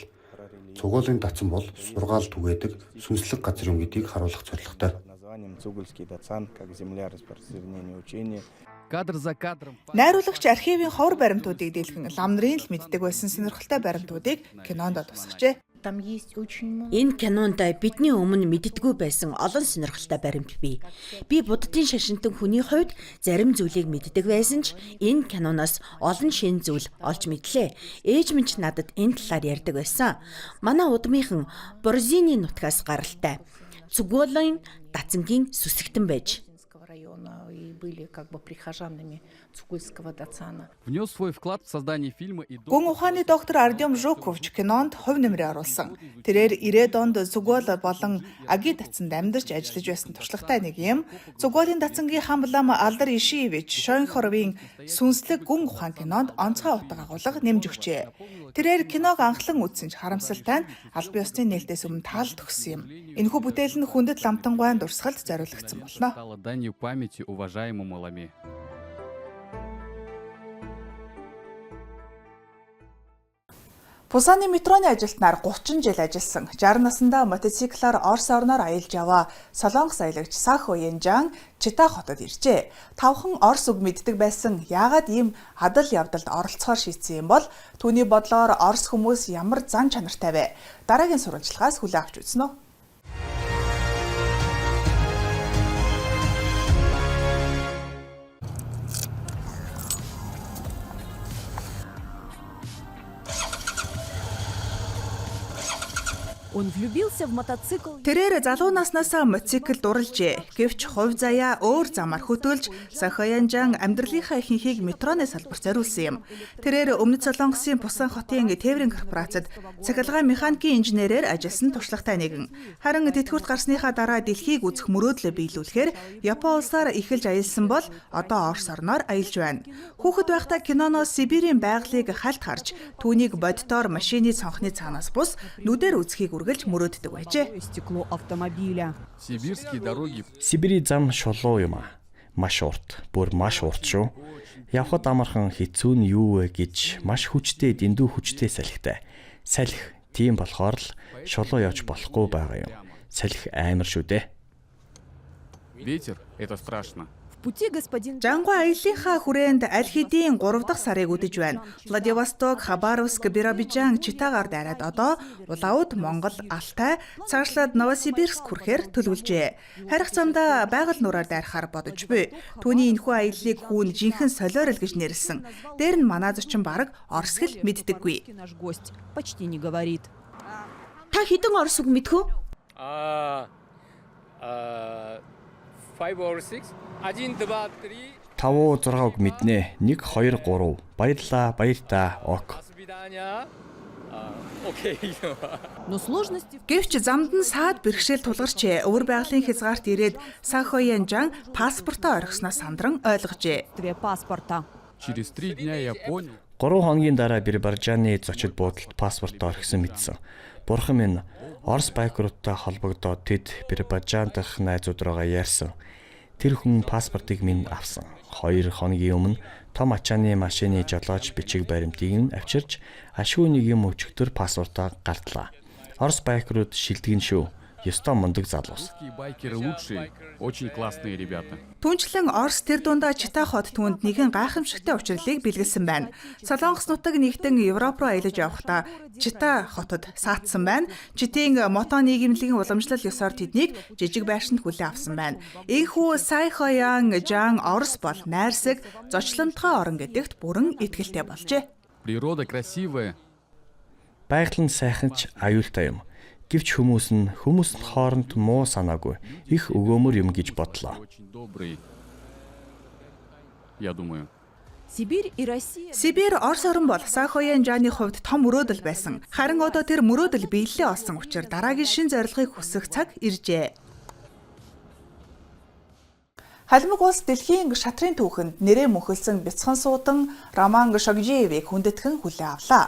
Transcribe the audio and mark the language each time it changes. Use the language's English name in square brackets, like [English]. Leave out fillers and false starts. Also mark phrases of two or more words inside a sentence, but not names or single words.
[Mongolian] Цугуулын датсан бол сургаал түгээдэг сүнслэг газар юм гэдгийг харуулах зорилготой. Найруулагч архивын ховор баримтуудыг дийлхэн лам нарын л мэддэг байсан сонирхолтой баримтуудыг кинонд тусгажээ. [Russian] Там есть очень много. [Mongolian] Энэ кинонд бидний өмнө мэддэггүй байсан олон сонирхолтой баримт бий. Би буддын шашинтан хүний хувьд зарим зүйлийг мэддэг байсан ч энэ киноноос олон шинэ зүйл олж мэдлээ. Ээж минь ч надад энэ талаар ярьдаг байсан. Манай удмынхан Борзины нутгаас гаралтай. Цугулын дацангийн сүсэгтэн байж. [Russian] Района и были как бы прихожанами Цукульского дацана. Внес свой вклад в создание фильма и [Mongolian] Гүн ухааны доктор Артем Жуковч кинонд хувь нэмрээ оруулсан. Тэрээр 90-ад онд Зүгөл болон Аги дацанд амьдарч ажиллаж байсан туршлагатай нэг юм. Зүгөлийн дацангийн хамлам Алдар Ишиевич Шойнхоровын сүнслэг гүн ухаан кинонд онцгой утга агуулга нэмж өгчээ. Тэрээр киног анхлан үзсэн ч харамсалтай нь аль бие усны нээлтээс өмнө таалт өгсөн юм. Энэхүү бүтээл нь хүндэт ламтангуайн дурсгалд зориулагдсан болно. [Russian] стало данью памяти уважаемому Ламе. [Mongolian] Пусаны метроны ажилтнаар 30 жил ажилласан 60 наснда мотоциклаар Орос орноор аялж яваа Солонгос аялагч Сахо Янжан Чита хотод иржээ. Тавхан Орос үг мэддэг байсан. Яагаад ийм адал явдалд оролцохоор шийдсэн юм бол түүний бодлоор Орос хүмүүс ямар зан чанартай вэ? Дараагийн сурвалжлагаас хүлээн авч үзнэ үү? [Russian] Он влюбился в мотоцикл. [Mongolian] Тэрээр залуу наснаасаа мотоцикл дурлжээ. Гэвч хувь заяа өөр замаар хөтөлж Сахоянжан амьдралынхаа ихэнхийг метроны салбарт зориулсан юм. Тэрээр Өмнөд Солонгосын Пусан хотын тээврийн корпорацид цахилгаан механикийн инженерээр ажилласан туршлагатай нэгэн. Харин тэтгэврт гарсныхаа дараа дэлхийг үзэх мөрөөдлөө биелүүлэхээр Япон улсаар эхэлж аялсан бол одоо Орос орноор аялж байна. Хүүхэд байхдаа киноноос Сибирийн байгалыг хальт харж түүнийг боддоор машины цонхны цаанаас бус нүдээр үзхийг үргэлж мөрөөддөг байжээ. [Russian] Стекло автомобиля. Сибирские дороги [Mongolian] Сибирийн зам шулуу юм аа. Маш урт, бүр маш урт шүү. Явхад амархан хэцүү нь юу вэ гэж маш хүчтэй дэндүү хүчтэй салхитай. Салхи тийм болохоор л шулуу явж болохгүй байгаа юм. Салхи амар шүү дээ. [Russian] ветер — это страшно. В пути господин [Mongolian] Жангуй аяллахаа хүрээнд аль хэдийн 3 дахь сарыг үдэж байна. Владивосток, Хабаровск, Биробиджан, Читагаар дайраад одоо Улаауд, Монгол, Алтай, цаашлаад Новосибирск хүрэхээр төлөвлөжээ. Харих замдаа байгаль нураар дайрахаар бодож буй. Түүний энэхүү аяллыг хүүн жинхэнэ солиорол гэж нэрлсэн. Дээр нь манай зочин бараг орос хэл мэддэггүй. [Russian] наш гость почти не говорит. [Mongolian] Та хэдэн орос үг мэдхүү? [English] 5 or 6. 1, 2, 3. [Mongolian] 5 6 үг мэднэ. 1 2 3. Баярлаа, баяртаа. Ок. [Russian] Свидания. Окей. Но сложности [Mongolian] Гэвч замд нь саад бэрхшээл тулгарчээ. Өвөр байгалийн хязгаарт ирээд Сахоянжан паспортоо орхисноос сандран ойлгожээ. [Russian] в паспорта. Через 3 дня я понял, [Mongolian] 3 хоногийн дараа Биробиджаны зочид буудалд паспортоо орхисон мэдсэн. Бурхан минь Орос байкруудтай холбогдоод тэд Биробиджан дахь найзууд руугаа ярьсан. Тэр хүн паспортыг минь авсан. 2 хоногийн өмнө том ачааны машины жолооч бичиг баримтыг нь авчирч ашгүй нэг юм өчигдөр паспортоо гартлаа. Орос байкрууд шилдэгэн шүү. Ёстой мундаг залуус. [Russian] русские байкеры лучшие, очень классные ребята. [Mongolian] Түнчлэн Орос тэр дундаа Чита хот түүнд нэгэн гайхамшигтай учрлыг бэлгэлсэн байна. Солонгос нутаг нэгтэн Европ руу аялаж явахдаа Чита хотод саатсан байна. Читийн мото нийгэмлэгийн уламжлал ёсоор тэднийг жижиг байшинд хүлээн авсан байна. Энэхүү Сахоян Жан Орос бол найрсаг, зочломтгой орон гэдэгт бүрэн итгэлтэй болжээ. [Russian] Природа красивая. [Mongolian] Байгаль нь сайхан ч аюултай юм. Гэвч хүмүүс нь хооронд муу санаагүй их өгөөмөр юм гэж бодлоо. [Russian] Очень добрый. Я думаю. Сибирь и Россия. [Mongolian] Сибирь Орос орн бол Сахоян Жаны хувьд том мөрөөдөл байсан. Харин одоо тэр мөрөөдөл биелэлээ олсон учраас дараагийн шин зорилгыг хүсэх цаг иржээ. Халимаг улс дэлхийн шатрын түүхэнд нэрээ мөнхөлсөн бяцхан суудан Роман Шогжиевыг хүндэтгэн хүлээн авлаа.